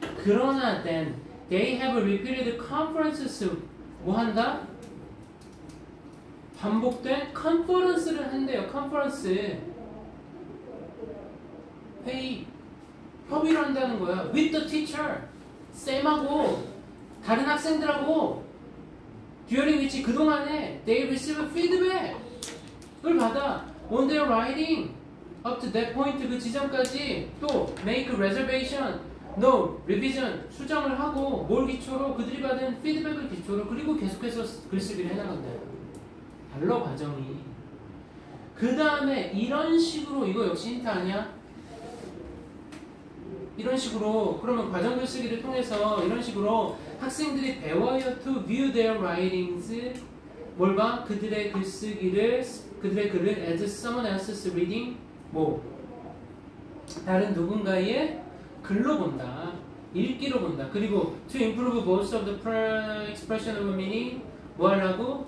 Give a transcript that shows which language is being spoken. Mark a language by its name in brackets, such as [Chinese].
[Korean] 그러나 [English] then they have repeated conferences. [Korean] 뭐 한다? 반복된 컨퍼런스를 한대요. 컨퍼런스. 회의. 협의를 한다는 거야. [English] with the teacher. [Korean] 쌤하고 다른 학생들하고 [English] during which [Korean] 그동안에 [English] they receive feedback [Korean] 을 받아 [English] on their writing up to that point [Korean] 그 지점까지 또 [English] make a reservation, no, revision [Korean] 수정을 하고 뭘 기초로 그들이 받은 피드백을 기초로 그리고 계속해서 글쓰기를 해나간다. 달러 과정이. 그 다음에 이런 식으로 이거 역시 힌트 아니야? 이런 식으로 그러면 과정 글쓰기를 통해서 이런 식으로 학생들이 배워요 [English] to view their writings [Korean] 뭘 봐? 그들의 글쓰기를 그들의 글을 [English] as someone else's reading [Korean] 뭐 다른 누군가의 글로 본다. 읽기로 본다. 그리고 [English] to improve both of the expression of meaning [Korean] 뭐 하려고?